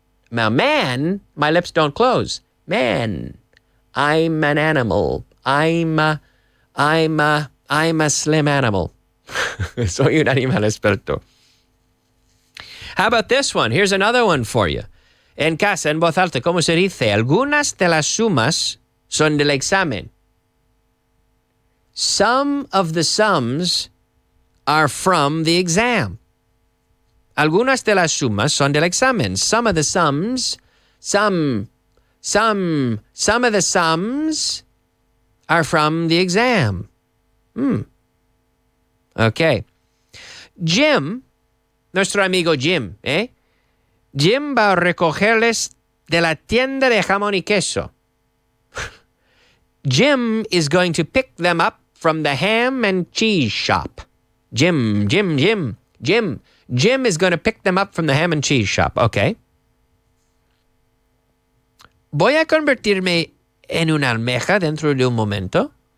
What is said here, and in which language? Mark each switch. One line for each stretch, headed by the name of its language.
English: Now, man, my lips don't close. Man. I'm an animal. I'm a slim animal.
Spanish: Soy un animal esbelto.
English: How about this one? Here's another one for you.
Spanish: En casa, en voz alta, ¿cómo se dice? Algunas de las sumas son del examen.
English: Some of the sums are from the exam.
Spanish: Algunas de las sumas son del examen.
English: Some of the sums, some of the sums are from the exam. Okay.
Spanish: Jim, nuestro amigo Jim, Jim va a recogerles de la tienda de jamón y queso.
English: Jim is going to pick them up from the ham and cheese shop. Jim is going to pick them up from the ham and cheese shop. Okay.
Spanish: Voy a convertirme en una almeja dentro de un momento.